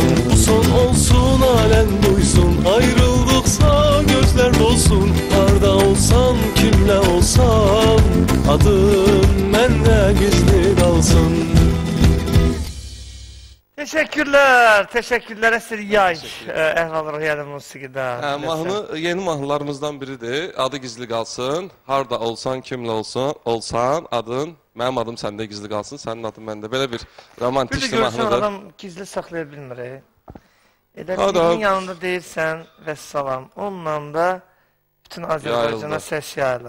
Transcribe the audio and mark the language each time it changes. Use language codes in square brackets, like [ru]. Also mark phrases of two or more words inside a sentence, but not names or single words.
[tr] Bu son olsun, alem duysun. Ayrıldıksa gözler dolsun. Harda olsan, kimle olsan, adım bende gizli kalsın. [az] Teşekkürler Əsir Yay Əhval-Ruhiyyəli musiqidə. Yeni mahnılarımızdan biridir. Adı gizli qalsın. Harda olsan, kimlə olsan, adın, mənim adım səndə gizli qalsın, sənin adın məndə. Belə bir romantik mahnıdır. Bir də görürsən, adam gizli saxlaya bilmir. Elə birinin yanında deyirsən və salam, onunla da bütün Azərbaycana səs yayılır.